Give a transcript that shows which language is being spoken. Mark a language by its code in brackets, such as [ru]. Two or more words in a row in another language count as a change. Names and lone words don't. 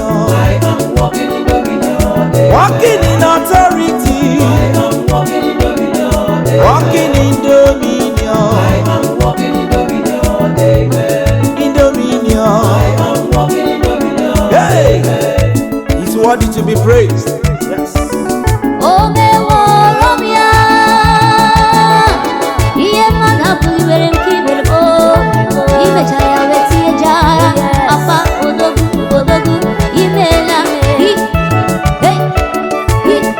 [en] I am walking in Walking in authority. Walking in dominion. In dominion. Hey! He's worthy to be praised. Yes. [ig] O meworo m ya. Ihe mmadụ apụghị iwere nke i mere m, o. I mechara ya wee tinye ja. Papa, odogwu, odogwu, i meela. Hi, hey, hi.